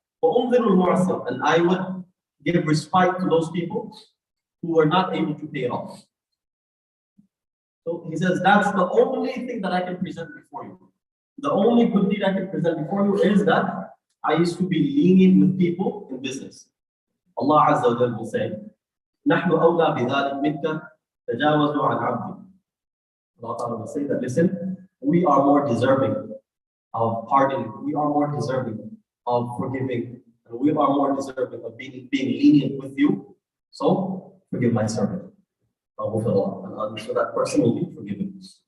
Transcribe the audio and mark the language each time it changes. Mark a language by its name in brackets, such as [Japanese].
[English] And I would give respite to those people who were not able to pay it off. So he says, that's the only thing that I can present before you. The only good deed I can present before you is that I used to be lenient with people in business. Allah Azza wa Jalla will say, [Arabic] نحن أولى بذلك منك تجاوزوا عن عبدي. [English] Allah Ta'ala will say that, listen, we are more deserving of pardoning, we are more deserving of forgiving, and we are more deserving of being lenient with you. So forgive my servant. And so that person will be forgiven.